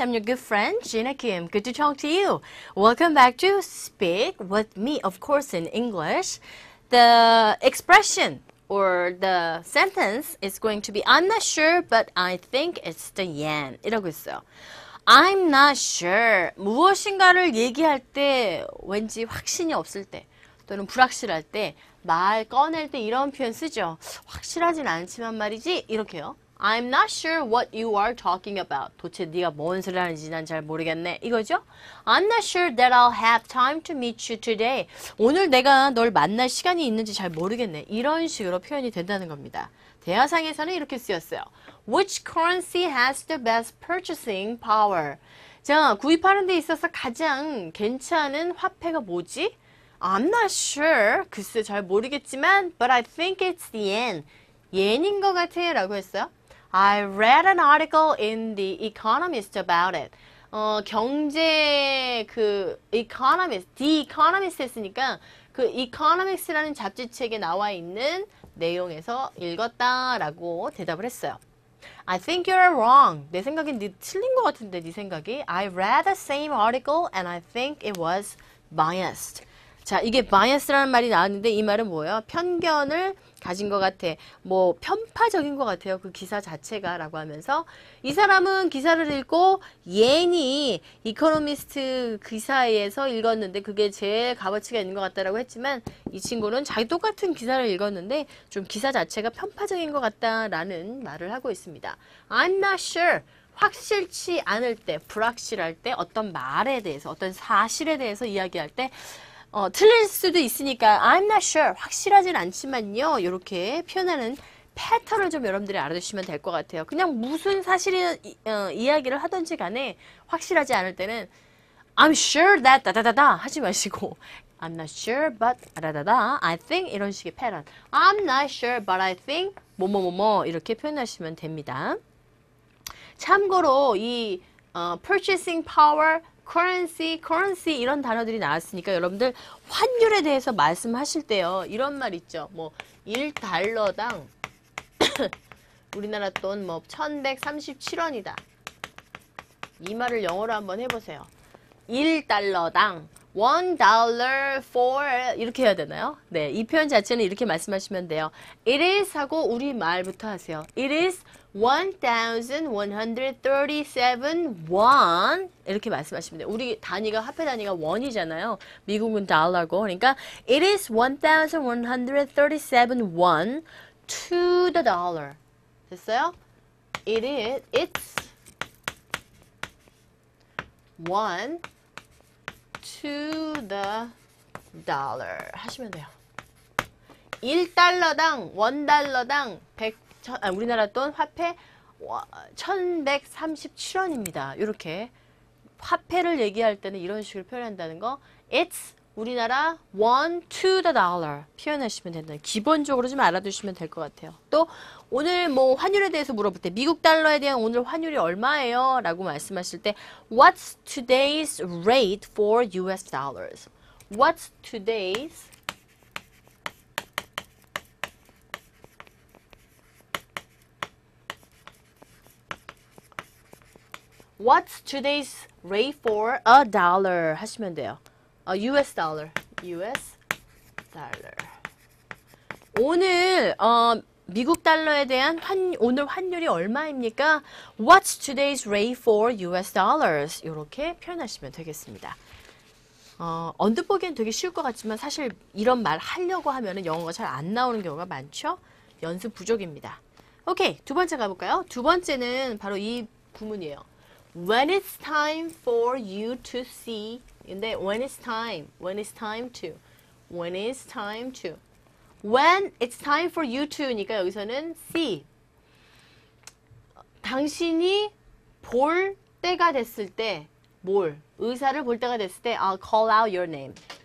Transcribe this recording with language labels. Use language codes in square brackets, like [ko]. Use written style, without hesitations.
[en] I'm your good friend, Gina Kim. Good to talk to you. Welcome back to Speak with me, of course, in English. The expression or the sentence is going to be I'm not sure, but I think it's the yen. [ko] 이러고 있어요. [en] I'm not sure. [ko] 무엇인가를 얘기할 때 왠지 확신이 없을 때 또는 불확실할 때 말 꺼낼 때 이런 표현 쓰죠. 확실하진 않지만 말이지 이렇게요. [en] I'm not sure what you are talking about. [ko] 도대체 네가 뭔 소리 하는지 난 잘 모르겠네. 이거죠? [en] I'm not sure that I'll have time to meet you today. [ko] 오늘 내가 널 만날 시간이 있는지 잘 모르겠네. 이런 식으로 표현이 된다는 겁니다. 대화상에서는 이렇게 쓰였어요. [en] Which currency has the best purchasing power? [ko] 자, 구입하는 데 있어서 가장 괜찮은 화폐가 뭐지? [en] I'm not sure. [ko] 글쎄 잘 모르겠지만 [en] but I think it's the yen. [ko] yen인 것 같아요 라고 했어요. [en] I read an article in The Economist about it. [ko] 경제 Economist, The Economist 했으니까 그 Economist라는 잡지책에 나와 있는 내용에서 읽었다라고 대답을 했어요. [en] I think you're wrong. [ko] 내 생각엔 네 틀린 것 같은데 네 생각이. [en] I read the same article and I think it was biased. [ko] 자, 이게 bias라는 말이 나왔는데 이 말은 뭐예요? 편견을 가진 것 같아. 뭐 편파적인 것 같아요. 그 기사 자체가 라고 하면서 이 사람은 기사를 읽고 옌이 이코노미스트 기사에서 읽었는데 그게 제일 값어치가 있는 것 같다라고 했지만 이 친구는 자기 똑같은 기사를 읽었는데 좀 기사 자체가 편파적인 것 같다라는 말을 하고 있습니다. [en] I'm not sure. [ko] 확실치 않을 때, 불확실할 때 어떤 말에 대해서, 어떤 사실에 대해서 이야기할 때 틀릴 수도 있으니까 [en] I'm not sure. [ko] 확실하진 않지만요. 이렇게 표현하는 패턴을 좀 여러분들이 알아두시면 될 것 같아요. 그냥 무슨 사실이 이야기를 하든지 간에 확실하지 않을 때는 [en] I'm sure that [ko] 다다다다 하지 마시고 [en] I'm not sure but [ko] 다다다다 [en] I think [ko] 이런 식의 패턴. [en] I'm not sure but I think [ko] 뭐뭐뭐뭐 이렇게 표현하시면 됩니다. 참고로 이 purchasing power currency 이런 단어들이 나왔으니까 여러분들 환율에 대해서 말씀하실 때요. 이런 말 있죠. 뭐 1달러당 우리나라 돈 뭐 1137원이다. 이 말을 영어로 한번 해보세요. 1달러당 [en] $1 for [ko] 이렇게 해야 되나요? 네, 이 표현 자체는 이렇게 말씀하시면 돼요. [en] It is [ko] 하고 우리 말부터 하세요. [en] It is 1,137 won [ko] 이렇게 말씀하시면 돼요. 우리 단위가 화폐 단위가 원이잖아요. 미국은 달러고 그러니까 [en] it is 1,137 won to the dollar. [ko] 됐어요? [en] It's 1 to the dollar [ko] 하시면 돼요. 1달러당, 1달러당 100 우리나라 돈 화폐 1137원입니다. 이렇게 화폐를 얘기할 때는 이런 식으로 표현한다는 거. [en] It's [ko] 우리나라 [en] 1 to the dollar [ko] 표현하시면 된다. 기본적으로 좀 알아두시면 될 것 같아요. 또 오늘 뭐 환율에 대해서 물어볼 때 미국 달러에 대한 오늘 환율이 얼마예요? 라고 말씀하실 때 [en] What's today's rate for US dollars? What's today's What's today's rate for a dollar? [ko] 하시면 돼요. [en] US dollar. US dollar. [ko] 오늘 미국 달러에 대한 오늘 환율이 얼마입니까? [en] What's today's rate for US dollars? [ko] 이렇게 표현하시면 되겠습니다. 언뜻 보기엔 되게 쉬울 것 같지만 사실 이런 말 하려고 하면은 영어가 잘 안 나오는 경우가 많죠? 연습 부족입니다. 오케이, 두 번째 가볼까요? 두 번째는 바로 이 구문이에요. [en] When it's time for you to see. [ko] 근데 [en] when it's time to. When it's time to. When it's time for you to [ko] 니까 여기서는 [en] see. [ko] 당신이 볼 때가 됐을 때 의사를 볼 때가 됐을 때 [en] I'll call out your name.